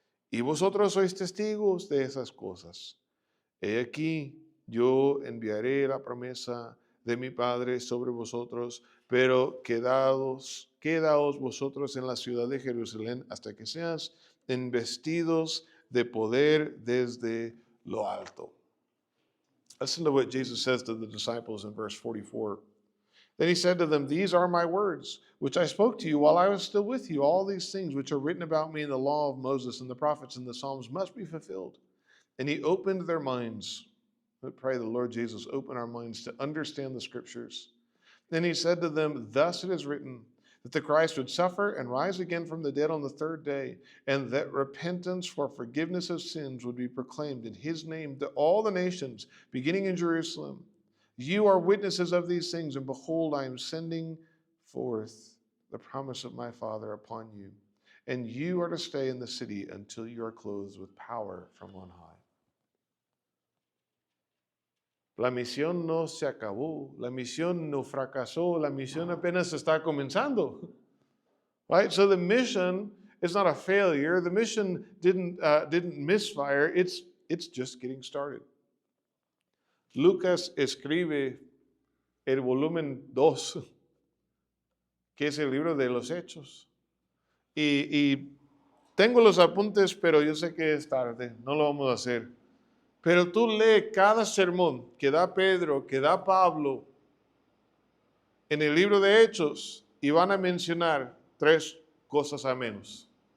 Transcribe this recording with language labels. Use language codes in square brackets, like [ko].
[es] Y vosotros sois testigos de esas cosas. He aquí, yo enviaré la promesa de mi Padre sobre vosotros, pero quedaos vosotros en la ciudad de Jerusalén hasta que seas investidos de poder desde lo alto. [en] Listen to what Jesus says to the disciples in verse 44. Then he said to them, these are my words, which I spoke to you while I was still with you. All these things which are written about me in the law of Moses and the prophets and the Psalms must be fulfilled. And he opened their minds. I pray the Lord Jesus open our minds to understand the scriptures. Then he said to them, thus it is written, that the Christ would suffer and rise again from the dead on the third day, and that repentance for forgiveness of sins would be proclaimed in his name to all the nations, beginning in Jerusalem. You are witnesses of these things, and behold, I am sending forth the promise of my Father upon you. And you are to stay in the city until you are clothed with power from on high. [es] La misión no se acabó, la misión no fracasó, la misión apenas está comenzando. [en] Right? So the mission is not a failure. The mission didn't misfire. It's just getting started. [es] Lucas escribe el volumen 2, que es el libro de los Hechos. Y tengo los apuntes, pero yo sé que es tarde, no lo vamos a hacer. Pero tú lee cada sermón que da Pedro, que da Pablo en el libro de Hechos y van a mencionar 3 cosas a menos.